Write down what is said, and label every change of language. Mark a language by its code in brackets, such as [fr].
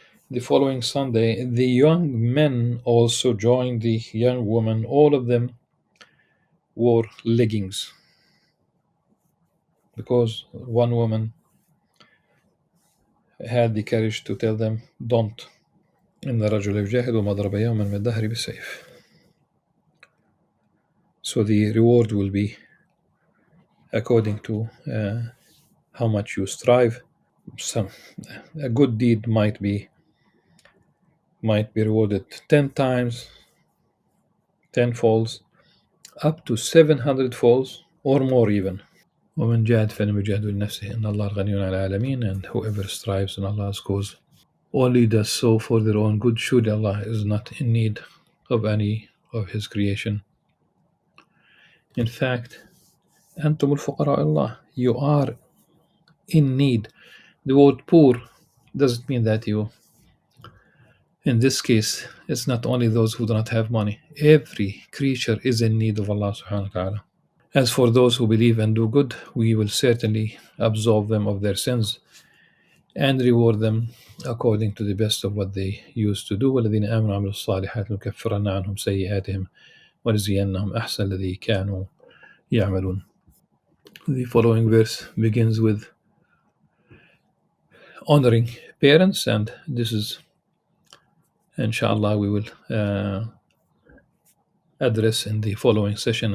[en] The following Sunday, the young men also joined the young woman. All of them wore leggings because one woman had the courage to tell them, don't. [ar] إن الرجل يجاهد وما ضرب يوما من الدهر بسيف. [en] So the reward will be according to how much you strive. A good deed might be rewarded 10 times, 10 folds, up to 700 folds or more even. [ar] ومن جاهد فإنما يجاهد لنفسه إن الله غني عن العالمين. [en] And whoever strives in Allah's cause only does so for their own good. Surely Allah is not in need of any of His creation. In fact, [ar] أنتم الفقراء الله. [en] You are in need. The word poor doesn't mean that you, in this case, it's not only those who do not have money. Every creature is in need of Allah subhanahu wa ta'ala. As for those who believe and do good, we will certainly absolve them of their sins and reward them according to the best of what they used to do. [ar] والذين آمنوا وعملوا الصالحات نكفرن عنهم سيئاتهم ونجزينهم أحسن الذي كانوا يعملون. [en] The following verse begins with honoring parents, and this is, inshallah, we will address in the following session.